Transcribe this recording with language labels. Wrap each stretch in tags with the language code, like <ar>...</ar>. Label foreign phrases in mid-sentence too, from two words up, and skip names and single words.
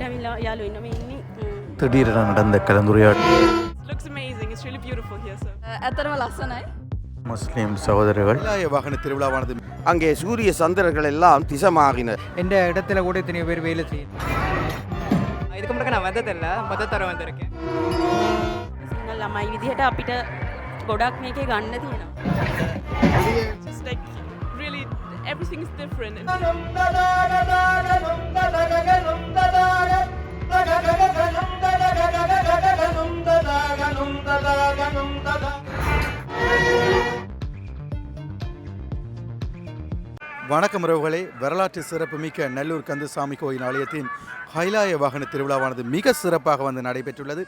<si>යාළුවෝ ඉන්නවා මේ ඉන්නේ.</si> <ta>திடீரென நடந்த கலந்துரையாடல்</ta> <en>Looks amazing. It's really beautiful here, sir.</en> <si>ඇතරම ලස්සනයි.</si> <ta>முஸ்லிம் சகோதரர்கள் கைலாய வாகன திருவிழாவானது அங்கே சூரிய சந்திரர்கள் எல்லாம் திசமாகின. எந்த இடத்துல கூட இத்தனை பேர் வேலை செய்யணும். இதுக்கு முன்னாடி நான் வந்ததில்ல முத தர வந்திருக்கேன்.</ta> <si>සිංහල ළමයි විදිහට අපිට ගොඩක් මේකේ ගන්න තියෙනවා.</si> <en>Just like really everything is different.</en> <ta>வணக்கம் உறவுகளே, வரலாற்று சிறப்புமிக்க நல்லூர் கந்தசாமி கோயில் ஆலயத்தின் கைலாய வாகன திருவிழாவானது மிக சிறப்பாக வந்து நடைபெற்றுள்ளது.</ta>